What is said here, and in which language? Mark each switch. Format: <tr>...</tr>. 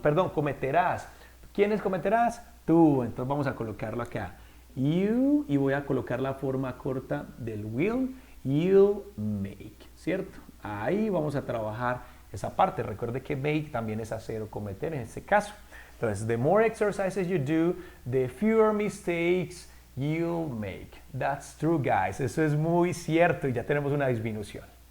<es>Perdón, cometerás. ¿Quiénes cometerás? Tú. Entonces vamos a colocarlo acá. You, y voy a colocar la forma corta del will.</es> <en>You'll make,</en> <es>¿cierto? Ahí vamos a trabajar esa parte. Recuerde que make también es hacer o cometer en este caso.</es> <en>Entonces, the more exercises you do, the fewer mistakes you'll make. That's true, guys.</en> <es>Eso es muy cierto y ya tenemos una disminución.</es>